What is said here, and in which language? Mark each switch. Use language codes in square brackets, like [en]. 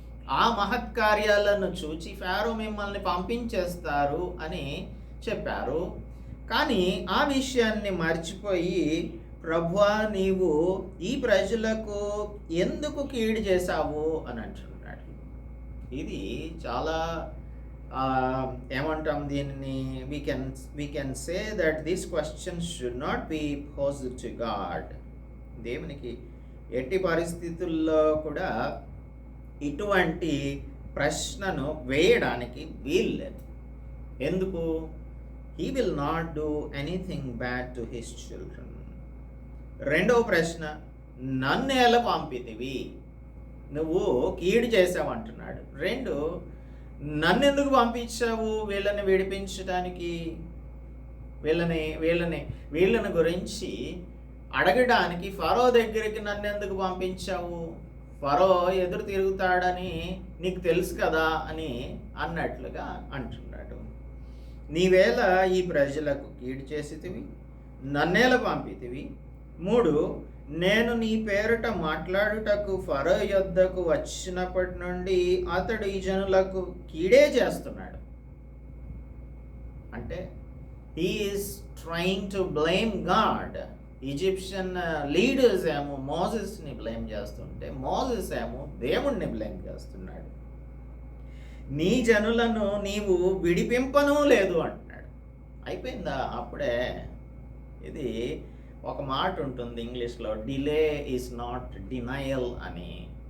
[te] ఆ మహత్కార్యాలను చూచి ఫారో మిమ్మల్ని పంపించేస్తారు అని చెప్పారు. కానీ ఆ విషయాన్ని మర్చిపోయి, ప్రభువా నీవు ఈ ప్రజలకు ఎందుకు కీడు చేశావు అని అంటున్నాడు. ఇది చాలా ఏమంటాం దీనిని, [en] we can say that this question should not be posed to God. [te] దేవునికి ఎట్టి పరిస్థితుల్లో కూడా ఇటువంటి ప్రశ్నను వేయడానికి వీల్లేదు. ఎందుకు? [en] he will not do anything bad to his children. [te] రెండవ ప్రశ్న, నన్ను ఎలా పంపితివి? నువ్వు కీడు చేసావు అంటున్నాడు. 2, నన్ను ఎందుకు పంపించావు వీళ్ళని విడిపించడానికి? వీళ్ళని గురించి అడగడానికి ఫరో దగ్గరికి నన్ను ఎందుకు పంపించావు? ఫరో ఎదురు తిరుగుతాడని నీకు తెలుసు కదా అని అన్నట్లుగా అంటున్నాడు. నీవేళ ఈ ప్రజలకు కీడు చేసితివి, నన్నేలా పంపితివి? 3, నేను నీ పేరుట మాట్లాడుటకు ఫరో యొద్దకు వచ్చినప్పటి నుండి అతడు ఈ జనులకు కీడే చేస్తున్నాడు. [en] అంటే he is trying to blame God. [te] Egyptian leaders ఏమో మోసెస్ని బ్లేమ్ చేస్తుంటే, మోసెస్ ఏమో దేవుణ్ణి బ్లేమ్ చేస్తున్నాడు. నీ జనులను నీవు విడిపింపను లేదు అంటున్నాడు. అయిపోయిందా అప్పుడే? ఇది ఒక మాట ఉంటుంది ఇంగ్లీష్లో, [en] delay is not denial [te] అని.